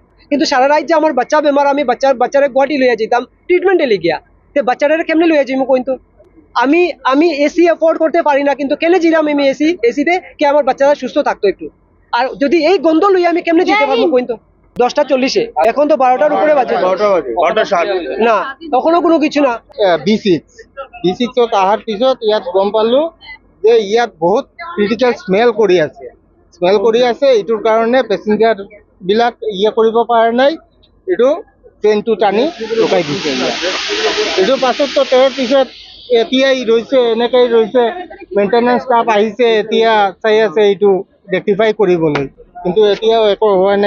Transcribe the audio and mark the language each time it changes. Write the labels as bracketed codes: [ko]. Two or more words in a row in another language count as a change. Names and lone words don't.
[bn] কিন্তু সারা রাত যে আমার বাচ্চা বেমার, আমি বাচ্চারা গুয়াহাটি লইয়া যেতাম ট্রিটমেন্টে লিখিয়া, তো বাচ্চারা কেমনে লইয়া যাইম কিন্তু আমি এসি অ্যাফোর্ড করতে পারি না, কিন্তু কেন জিরাম আমি এসিতে কি আমার বাচ্চারা সুস্থ থাকতো একটু। আর যদি এই গন্ধ লইয়া আমি কেমনে যেতে পারবো কিন্তু 10:40, এখন তো 12টার উপরে বাজে, 12:07 না তখনও কোনো কিছু না। [as] B6 আহাৰ পিছত ইয়াত গম পালো যে ইয়াত বহুত ক্ৰিটিকেল স্মেল কৰি আছে। এইটোৰ কাৰণে পেচেঞ্জাৰ বিলাক কৰিব পৰা নাই, এইটো ট্ৰেইনটো টানি ৰখাই দিছে। এইটোৰ পাছত তো তাৰ পিছত এতিয়াই ৰৈছে, এনেকৈ ৰৈছে, মেইনটেনেন্স ষ্টাফ আহিছে, এতিয়া চাই আছে এইটো ৰেক্টিফাই কৰিবলৈ, কিন্তু এতিয়াও একো হোৱা নাই।